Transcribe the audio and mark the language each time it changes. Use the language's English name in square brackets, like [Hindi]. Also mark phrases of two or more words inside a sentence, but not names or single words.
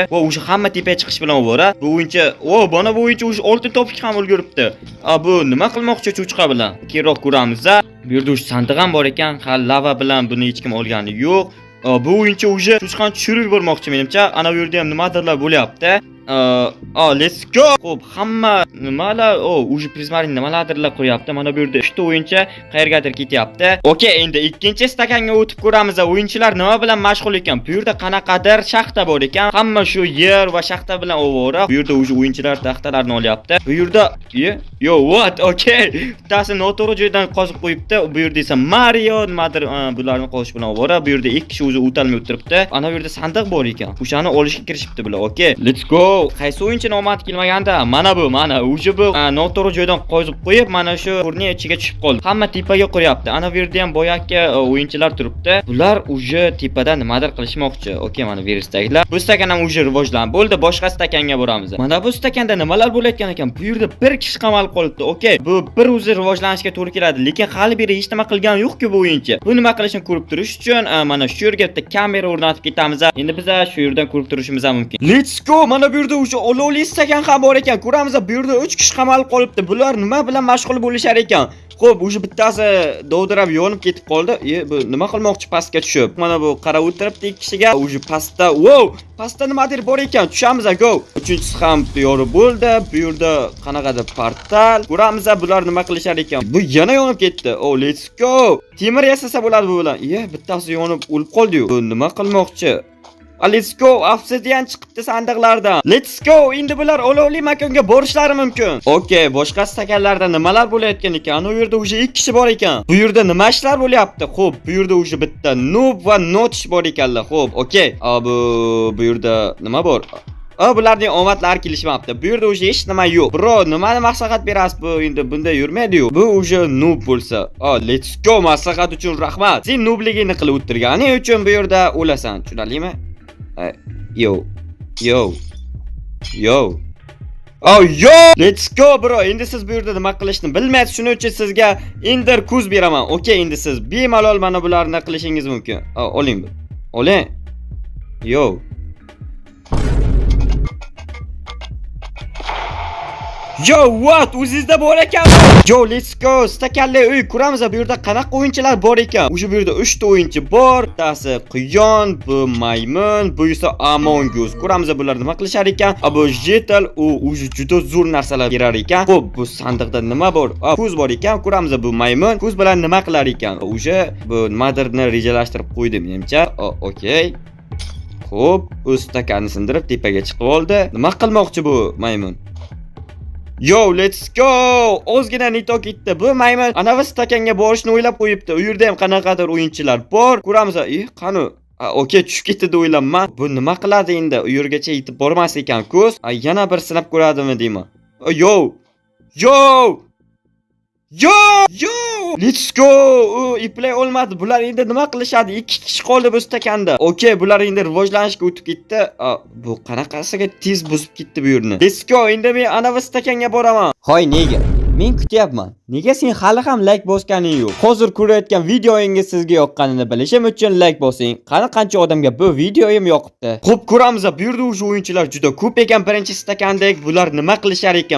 [Uzbek] Va o'sha hamma tepaga chiqish bilan ovora. Bu o'yinchi, mana bu o'yinchi o'sha oltin topishga ham ulguribdi. Bu nima qilmoqchi cho'chqa bilan? Keyinroq ko'ramiz. Bu yerda o'sha sandiq ham bor ekan. Hali lava bilan buni hech kim olgani yo'q. Bu o'yinchi o'sha cho'chqani tushirib yubormoqchi menimcha. Ana bu yerda ham nimadirlar bo'lyapti. [English] Let's go. [Uzbek] Xo'p, hamma nimalar, o'sha prismarin nimalardirlar qo'yapti. Mana bu yerda 3 ta o'yinchi qayergadir ketyapti. Okey, endi ikkinchi stakanga o'tib ko'ramiz. O'yinchilar nima bilan mashg'ul ekan? Bu yerda qanaqadir shaxta bor ekan. Hamma shu yer va shaxta bilan ovora. Bu yerda o'sha o'yinchilar taxtalarni olyapti. Bu yerda what? Okey. Bittasi noto'g'ri joydan qozib qo'yibdi. Bu yerda esa Mario nimadir bularni qozish bilan ovora. Bu yerda ikki kishi o'zi o'talmay o'tiribdi. Ana bu yerda sandiq bor ekan. O'shani olishga kirishibdi bular. Okey. [English] Let's go. [Uzbek] Qaysi o'yinchi omad kelmaganda, mana o'sha bu noto'g'ri joydan qozib qo'yib, mana shu o'rnining ichiga tushib qoldi. Hamma tepaga qo'yapti. Ana bu yerda ham boyaki o'yinchilar turibdi. Bular o'sha tepada nimadir qilishmoqchi. Okey, mana bu yerdagilar. Bu stakan ham o'sha rivojlanib bo'ldi. Boshqa stakanga boramiz. Mana bu stakanda nimalar bo'layotgan ekan? Bu yerda bir kishi qamalib qolibdi. Okey, bu bir o'zi rivojlanishga to'g'ri keladi, lekin hali beri hech nima qilgani yo'q-ku bu o'yinchi. Bu nima qilishini ko'rib turish uchun mana shu yerga bitta kamera o'rnatib ketamiz. Endi biz shu yerdan ko'rib turishimiz ham mumkin. [English] Let's go. [Uzbek] Mana bu yerda o'sha olovli stakan ham bor ekan. Ko'ramiz, bu yerda 3 kishi qamalib qolibdi. Bular nima bilan mashg'ul bo'lishar ekan? Xo'p, o'sha bittasi dovdirab yonib ketib qoldi. Bu nima qilmoqchi pastga tushib? Mana bu qarab o'tiribdi ikki kishiga. O'sha pastda, pastda nimadir bor ekan. Tushamiz, go. Uchinchisi ham tayyor bo'ldi. Bu yerda qanaqadir portal. Ko'ramiz, bular nima qilishar ekan. Bu yana yonib ketdi. [English] Let's go. [Uzbek] Temir yasasa bo'ladi bu bilan. Bittasi yonib o'lib qoldi-yu. Bu nima qilmoqchi? [English] Let's go. [Uzbek] Obsidian chiqibdi sandiqlardan. [English] Let's go. [Uzbek] Endi bular olovli makonga borishlari mumkin. Okey, boshqa stakanlarda nimalar bo'layotgan ekan? U yerda o'sha 2 kishi bor ekan. Bu yerda nima ishlar bo'lyapti? Xo'p, bu yerda o'sha bitta noob va notish bor ekanlar. Xo'p, okey. Bu yerda nima bor? Bularning omadlari kelishmabdi. Bu yerda o'sha hech nima yo'q. Bro, nimani maslahat berasiz? Bu endi bunda yurmaydi-yu. Bu o'sha noob bo'lsa. [English] Let's go. [Uzbek] Maslahat uchun rahmat. Sen noobligingni qilib o'tirganing uchun bu yerda o'lasan. Tushunarlimi? [English] Yo. Let's go bro. [Uzbek] Endi siz bu yerda nima qilishni bilmaysiz. Shuning uchun sizga Ender kuz beraman. Okey, endi siz bemalol mana bularni qilishingiz mumkin. Oling. Yo. What? O'zingizda bor ekanmi? [English] Yo, let's go. [Uzbek] Stakanli uy ko'ramiz. Bu yerda qanaqa o'yinchilar bor ekan? O'sha bu yerda 3 ta o'yinchi bor. Bittasi Quyon, bu maymun, bu esa Among Us. Ko'ramiz bular nima qilishar ekan? Bu jetal o'zi juda zo'r narsalar berar ekan. Xo'p, bu sandiqda nima bor? Kuz bor ekan. Ko'ramiz bu maymun kuz bilan nima qilar ekan? O'sha bu nimadirni rejalashtirib qo'ydi menimcha. Okey. Xo'p, o'z stakanini sindirib tepaga chiqib oldi. Nima qilmoqchi bu maymun? [English] Yo, let's go. [Uzbek] Ozgina nito ketdi. Bu maymun anavi stakanga borishni o'ylab qo'yibdi. U yerda ham qanaqadir o'yinchilar bor. Ko'ramiz. Qani? Okey, tushib ketdi deb o'ylayman. Bu nima qiladi endi? U yergacha yetib bormas ekan ko'z. Yana bir sinab ko'radimi deyman. [English] Yo! Let's go. [Uzbek] Iplay olmadi. Bular endi nima qilishadi? 2 kishi qoldi bu stakanda. Okey, bular endi rivojlanishga o'tib ketdi. Bu qanaqasiga tez buzib ketdi bu yerni. [English] Let's go. [Uzbek] Endi men anavi stakanga boraman. Hoy, nega? Men kutyapman. Nega sen hali ham like bosganing yo'q? Hozir ko'rayotgan videoingiz sizga yoqqanini bilishim uchun like bosing. Qancha odamga bu videoim yoqibdi? Xo'p, ko'ramiz. Bu yerda o'sha o'yinchilar juda ko'p ekan. Birinchi stakandek bular nima qilishar ekan?